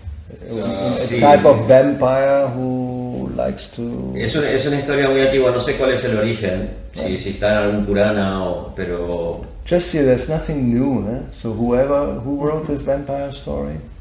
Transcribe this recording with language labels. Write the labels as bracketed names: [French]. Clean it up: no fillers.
[English] A type of vampire who likes to... [Spanish] Es una historia muy antigua, no sé cuál es el origen, si está en algún Purana pero... [English] Just see, there's nothing new, eh? So who wrote this vampire story?